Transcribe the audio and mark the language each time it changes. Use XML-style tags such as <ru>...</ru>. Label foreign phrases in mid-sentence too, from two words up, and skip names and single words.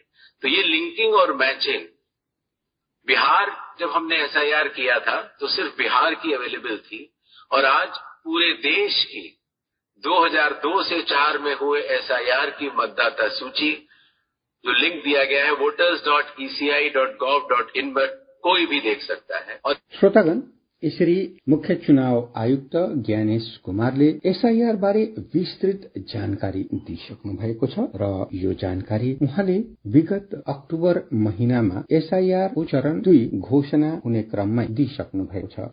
<hi>तो ये लिंकिंग और मैचिंग बिहार जब हमने एसआईआर किया था तो सिर्फ बिहार की अवेलेबल थी और आज पूरे देश की 2002 से 4 में हुए एसआईआर की मतदाता सूची जो लिंक दिया गया है voters.eci.gov.in पर कोई भी देख सकता है। और</hi> <ne>श्रोतागण, यसरी मुख्य चुनाव आयुक्त ज्ञानेश कुमारले एसआईआर बारे विस्तृत जानकारी दिइसक्नु भएको छ र यो जानकारी उहाँले विगत अक्टोबर महिनामा एसआईआर को चरण 2 घोषणा हुने क्रममा दिइसक्नु भएको छ।</ne>